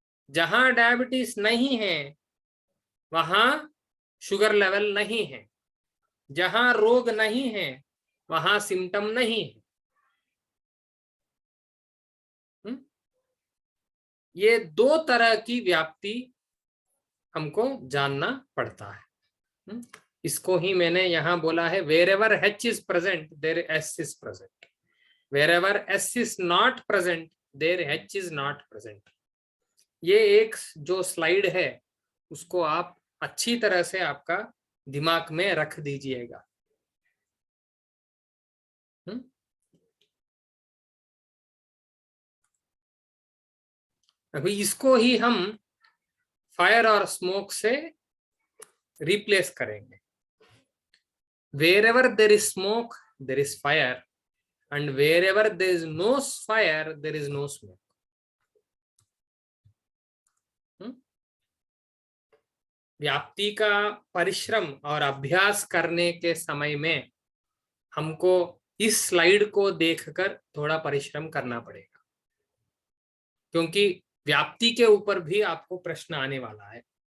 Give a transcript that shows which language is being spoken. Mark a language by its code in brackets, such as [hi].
[hi] जहां डायबिटीज नहीं है वहां शुगर लेवल नहीं है। जहां रोग नहीं है वहां सिम्टम नहीं है। ये दो तरह की व्याप्ति हमको जानना पड़ता है। इसको ही मैंने यहां बोला है, [en] wherever H is present there S is present, wherever S is not present there H is not present। [hi] ये एक जो स्लाइड है उसको आप अच्छी तरह से आपका दिमाग में रख दीजिएगा। अभी इसको ही हम फायर और स्मोक से रिप्लेस करेंगे। [en] Wherever there is smoke there is fire, and wherever there is no fire, there is no smoke. [hi] व्याप्ति का परिश्रम और अभ्यास करने के समय में हमको इस स्लाइड को देखकर थोड़ा परिश्रम करना पड़ेगा, क्योंकि व्याप्ति के ऊपर भी आपको प्रश्न आने वाला है।